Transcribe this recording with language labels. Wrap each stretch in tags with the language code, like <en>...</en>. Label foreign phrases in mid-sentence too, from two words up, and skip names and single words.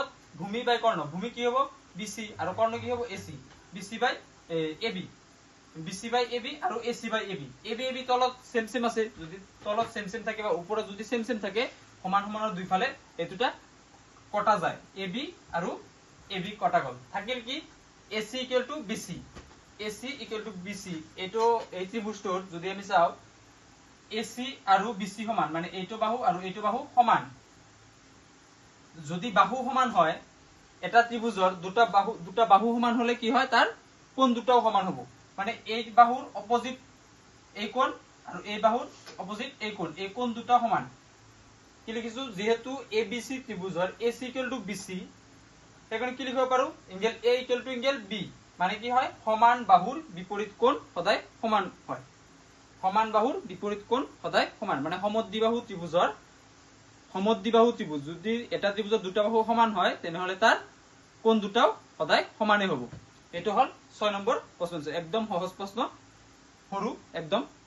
<as>ভূমি বাই কৰ্ণ ভূমি কি হ'ব BC আৰু কৰ্ণ কি হ'ব AC</as> <en>BC by AB BC by AB</en> <as>আৰু</as> <en>AC by AB AB AB</en> <as>তলত সেম সেম আছে যদি তলত সেম সেম থাকে বা ওপৰত যদি সেম সেম থাকে সমান সমানৰ দুই ফালে এতুটা কটা যায় AB আৰু AB কটা গল থাকিল কি</as> <en>AC equal to BC AC equal to BC</en> <as>এটো এই ত্ৰিভুজটোৰ যদি আমি চাও AC আৰু BC সমান মানে এইটো বাহু আৰু এইটো বাহু সমান যদি বাহু সমান হয় এটা ত্ৰিভুজৰ দুটা বাহু সমান হলে কি হয় তাৰ কোণ দুটাও সমান হ'ব মানে এই বাহুৰ অপোজিট এই কোণ আৰু এই বাহুৰ অপোজিট এই কোণ দুটা সমান কি লিখিছো যেহেতু ABC ত্ৰিভুজৰ</as> <en>AC equal to BC</en> <as>এখন কি লিখিব পাৰো</as> <en>angle A equal to angle B</en> <as>মানে কি হয় সমান বাহুৰ বিপৰীত কোণ সদায় সমান হয় সমান বাহুৰ বিপৰীত কোণ সদায় সমান মানে সমদ্বিবাহু ত্ৰিভুজ যদি এটা ত্ৰিভুজৰ দুটা বাহু সমান হয় তেনেহলে তাৰ কোণ দুটাও সদায় সমানে হ'ব এটো হল 6 নম্বৰ প্ৰশ্ন একদম সহজ প্ৰশ্ন সৰু একদম</as>